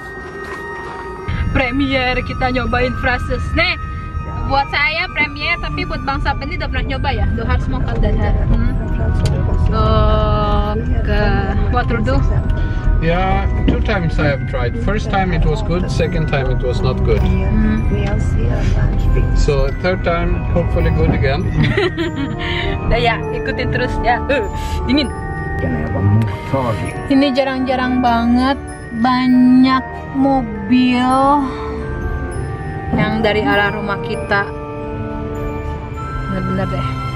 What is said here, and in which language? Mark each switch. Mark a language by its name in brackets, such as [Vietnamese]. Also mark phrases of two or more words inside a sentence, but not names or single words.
[Indonesian] Premier kita nyobain Frasses nih. Buat saya premier, tapi buat Bang Sabeni udah pernah nyoba ya. [Swedish] Du har smakat den här. What tror du? [English] Yeah, 2 times I have tried. First time it was good, second time it was not good. So third time hopefully good again. [Indonesian] Nah ya, ikutin terus ya. Dingin. Ini jarang-jarang banget banyak mobil yang dari arah rumah kita. Bener-bener deh.